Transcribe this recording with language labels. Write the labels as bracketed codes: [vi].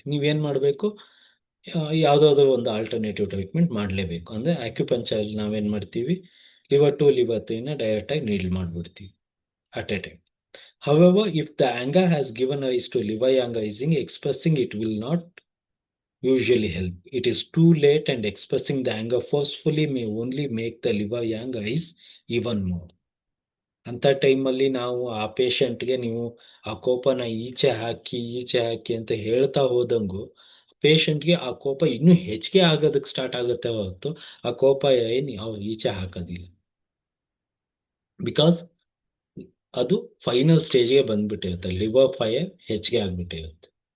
[kn] ನೀವೇನ್ ಮಾಡಬೇಕು, ಯಾವುದಾದ್ರೂ ಒಂದು ಆಲ್ಟರ್ನೇಟಿವ್ ಟ್ರೀಟ್ಮೆಂಟ್ ಮಾಡಲೇಬೇಕು. ಅಂದ್ರೆ ಆಕ್ಯುಪಂಚರ್ ನಾವೇನ್ ಮಾಡ್ತೀವಿ, ಲಿವರ್ ಟು ಲಿವರ್ ನ ಡೈರೆಕ್ಟ್ ಆಗಿ needle ಮಾಡ್ಬಿಡ್ತೀವಿ [en] At a time. However, if the anger has given rise to liver yang ising, expressing it will not usually help. It is too late, and expressing the anger forcefully may only make the liver yang rise even more. [kn] ಅಂತ ಟೈಮಲ್ಲಿ ನಾವು ಆ ಪೇಷಂಟ್ಗೆ ನೀವು ಆ ಕೋಪನ ಈಚೆ ಹಾಕಿ ಅಂತ ಹೇಳ್ತಾ ಹೋದಂಗು ಪೇಷಂಟ್ಗೆ ಆ ಕೋಪ ಇನ್ನೂ ಹೆಚ್ಚಿಗೆ ಆಗೋದಕ್ಕೆ ಸ್ಟಾರ್ಟ್ ಆಗುತ್ತೆ ಹೊರತು ಆ ಕೋಪ ಅವ್ರು ಈಚೆ ಹಾಕೋದಿಲ್ಲ. ಬಿಕಾಸ್ ಅದು ಫೈನಲ್ ಸ್ಟೇಜ್ಗೆ ಬಂದ್ಬಿಟ್ಟಿರುತ್ತೆ, ಲಿವರ್ ಫೈರ್ ಹೆಚ್ಚಿಗೆ ಆಗ್ಬಿಟ್ಟಿರುತ್ತೆ.